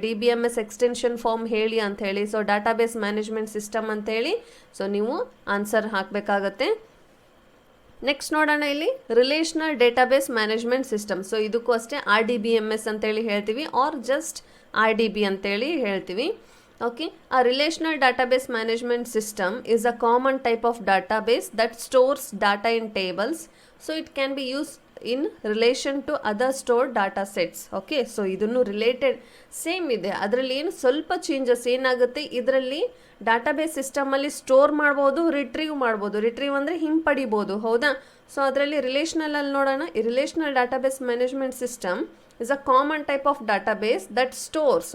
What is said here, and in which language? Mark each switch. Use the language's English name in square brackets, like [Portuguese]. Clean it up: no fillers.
[Kannada] DBMS extension form ಹೇಳಿ ಅಂತ ಹೇಳಿ. ಸೊ ಡಾಟಾಬೇಸ್ ಮ್ಯಾನೇಜ್ಮೆಂಟ್ ಸಿಸ್ಟಮ್ ಅಂತ ಹೇಳಿ ಸೊ ನೀವು ಆನ್ಸರ್ ಹಾಕಬೇಕಾಗತ್ತೆ. ನೆಕ್ಸ್ಟ್ ನೋಡೋಣ ಇಲ್ಲಿ relational database management system. So ಇದಕ್ಕೂ ಅಷ್ಟೇ RDBMS ಅಂತೇಳಿ ಹೇಳ್ತೀವಿ, ಆರ್ ಜಸ್ಟ್ RDB ಅಂತೇಳಿ ಹೇಳ್ತೀವಿ. [English] Okay, a relational database management system is a common type of database that stores data in tables, so it can be used in relation to other stored data sets. [Kannada] Okay, so ಇದನ್ನು related same ಇದೆ. ಅದರಲ್ಲಿ ಏನು ಸ್ವಲ್ಪ changes ಏನಾಗುತ್ತೆ, ಇದರಲ್ಲಿ database ಸಿಸ್ಟಮಲ್ಲಿ store ಮಾಡ್ಬೋದು, retrieve ಅಂದರೆ ಹಿಂಪಡಿಬೋದು. ಹೌದಾ? ಸೊ ಅದರಲ್ಲಿ ರಿಲೇಷನಲಲ್ಲಿ ನೋಡೋಣ. ಈ [English] Relational database management system is a common type of database that stores.